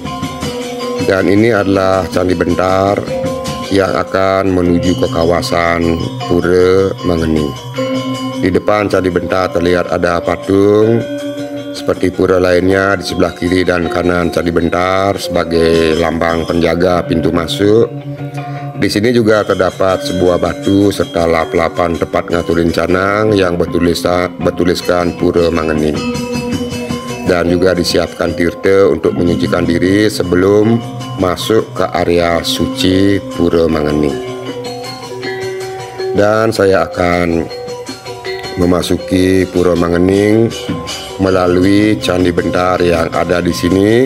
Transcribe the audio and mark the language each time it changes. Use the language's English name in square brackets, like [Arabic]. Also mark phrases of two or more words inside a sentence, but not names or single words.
[Indonesian] Dan ini adalah Candi Bentar yang akan menuju ke kawasan Pura Mengening. Di depan Candi Bentar terlihat ada patung seperti pura lainnya di sebelah kiri dan kanan Candi Bentar sebagai lambang penjaga pintu masuk. Di sini juga terdapat sebuah batu serta lap-lapan tempat ngaturin canang yang bertuliskan Pura Mengening. Dan juga disiapkan tirta untuk menyucikan diri sebelum masuk ke area suci Pura Mengening. Dan saya akan memasuki Pura Mengening melalui Candi Bentar yang ada di sini.